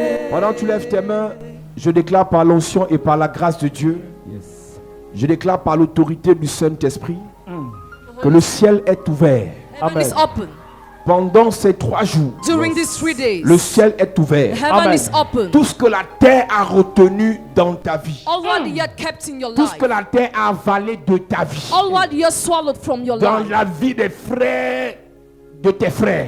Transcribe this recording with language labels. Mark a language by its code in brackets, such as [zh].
[fr] Pendant que tu lèves tes mains, je déclare par l'onction et par la grâce de Dieu, je déclare par l'autorité du Saint-Esprit que le ciel est ouvert. [en] Heaven is open. [fr] Pendant ces 3 jours, [en] During these 3 days, [fr] le ciel est ouvert. [en] heaven is open. [fr] Tout ce que la terre a retenu dans ta vie, [en] All what you had kept in your [fr] tout ce [en] life, [fr] que la terre a avalé de ta vie, [en] all what you had swallowed from your [fr] dans [en] life, [fr] la vie des frères, de tes frères,